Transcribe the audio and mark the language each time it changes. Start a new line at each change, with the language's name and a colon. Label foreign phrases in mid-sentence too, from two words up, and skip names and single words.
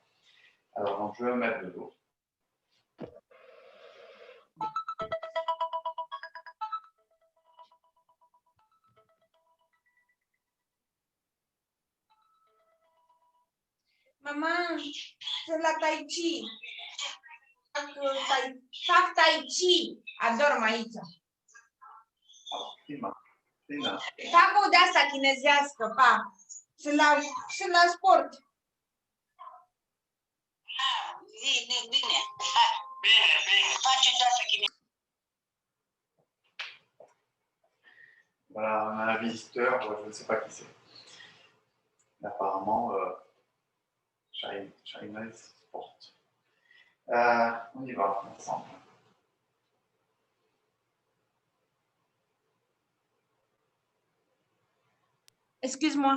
French: Alors, donc, je vais me mettre de dos. Maman, c'est la tai chi.
Romanian: Fac tai chi. Ador aici. Alors, prima. Prima. Fac o de-asta chinezească, pa. Sunt la sport. Bine. Bine. Face de-asta chinezească.
French: Voilà, on a un visiteur, je ne sais pas qui c'est. Apparemment, China Sport. On y va ensemble. Excuse-moi.